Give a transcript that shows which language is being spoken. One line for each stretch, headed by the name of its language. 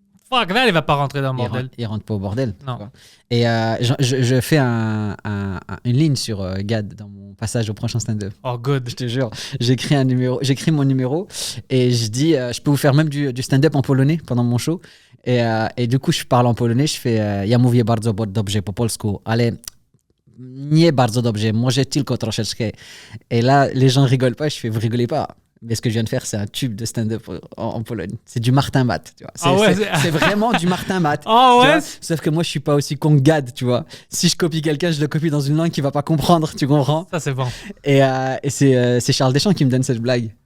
French: Fuck, là, il va pas rentrer dans le bordel. Il rentre pas au bordel. Non. tu vois. Et je fais une ligne sur Gad dans mon passage au prochain stand-up.
English: Oh, good.
French: Je te jure, j'écris mon numéro et je dis, je peux vous faire même du stand-up en polonais pendant mon show. Et du coup, je parle en polonais, je fais
Polish: ja mówię bardzo dobrze po polsku, ale nie bardzo dobrze, może tylko troszeczkę.
French: Et là, les gens rigolent pas, je fais, vous rigolez pas. Mais ce que je viens de faire, c'est un tube de stand-up en Pologne. C'est du Martin Matt, tu vois. Ah ouais, c'est vraiment du Martin Matt. Ah tu ouais? vois. Sauf que moi, je suis pas aussi con que Gad, tu vois. Si je copie quelqu'un, je le copie dans une langue qu'il va pas comprendre, tu comprends? Ça, c'est bon. Et c'est Charles Deschamps qui me donne cette blague.